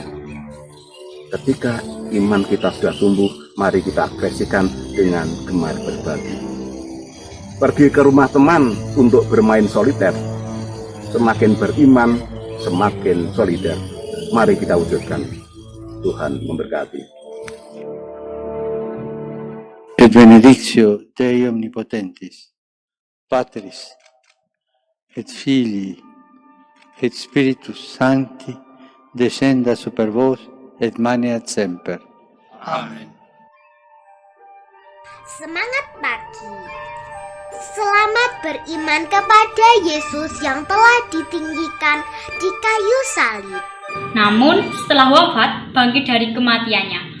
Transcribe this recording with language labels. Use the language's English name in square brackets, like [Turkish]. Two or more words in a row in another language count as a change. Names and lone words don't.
[Indonesian] Ketika iman kita sudah tumbuh, mari kita ekspresikan dengan gemar berbagi. Pergi ke rumah teman untuk bermain soliter. Semakin beriman, semakin solider. Mari kita wujudkan. Tuhan memberkati. [Latin] Et benedictio Dei omnipotentis, Patris, et Filii, et Spiritus Sancti, descenda super vos et maneat semper. [Indonesian] Amin. Semangat pagi. Selamat beriman kepada Yesus yang telah ditinggikan di kayu salib. Namun setelah wafat bangkit dari kematiannya.